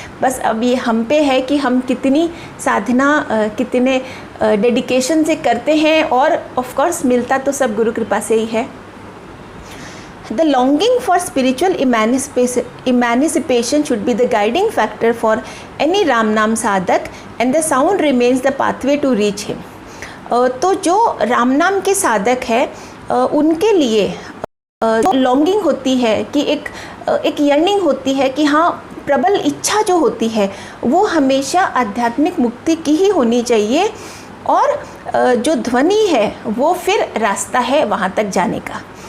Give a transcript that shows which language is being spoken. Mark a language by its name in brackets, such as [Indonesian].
[Hindi] बस अब ये हम पे है कि हम कितनी साधना, कितने डेडिकेशन से करते हैं, और ऑफ कोर्स मिलता तो सब गुरु कृपा से ही है. [English] The longing for spiritual emancipation should be the guiding factor for any Ram Naam sadhak, and the sound remains the pathway to reach him. [Hindi] तो जो राम नाम के साधक है, उनके लिए लॉन्गिंग होती है कि एक यर्निंग होती है कि हाँ प्रबल इच्छा जो होती है वो हमेशा आध्यात्मिक मुक्ति की ही होनी चाहिए, और जो ध्वनि है वो फिर रास्ता है वहाँ तक जाने का।